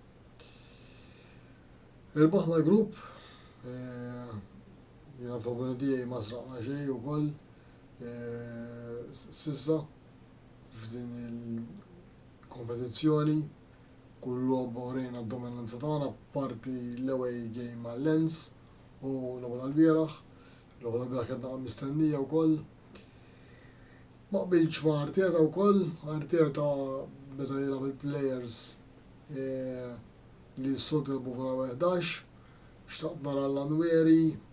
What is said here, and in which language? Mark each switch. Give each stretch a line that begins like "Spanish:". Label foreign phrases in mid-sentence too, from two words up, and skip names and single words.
Maltese: Irbaħna l-grupp, jiena fl-opinjoni tiegħi ma sraqna xejn ukoll sissa f'din il-kompetizzjoni, kull logħba urejna d-dominanza tagħna parti l-away game ma' Lens u l-logħba tal-bieraħ. L-logħba tal-bieraħ kienet naqgħa mistennija wkoll. Ma qbilx ma' Arteta wkoll, Arteta beda jilgħab il-players li s-soltu jilbu fl-11, xtaqt nara l-Anweri,